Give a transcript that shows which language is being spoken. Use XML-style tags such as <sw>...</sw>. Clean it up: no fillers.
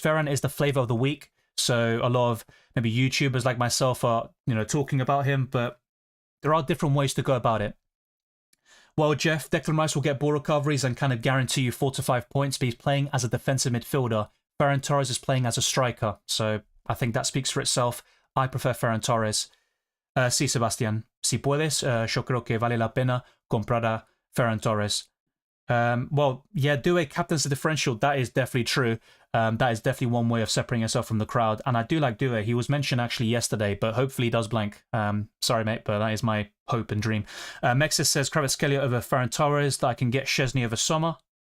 <en>Ferran is the flavour of the week, so a lot of maybe YouTubers like myself are, talking about him, but there are different ways to go about it. Well, Jeff, Declan Rice will get ball recoveries and kind of guarantee you 4 to 5 points, but he's playing as a defensive midfielder. Ferran Torres is playing as a striker, so I think that speaks for itself. I prefer Ferran Torres. Sí, Sebastián.</en> <es>Si puedes, yo creo que vale la pena comprar a Ferran Torres.</es> <en>Well, yeah, Doué captains the differential. That is definitely true. That is definitely one way of separating yourself from the crowd. And I do like Doué. He was mentioned actually yesterday, but hopefully he does blank. Sorry, mate, but that is my hope and dream. Mexis says Kvaratskhelia over Ferran Torres, that I can get Szczesny over Sommer.</en>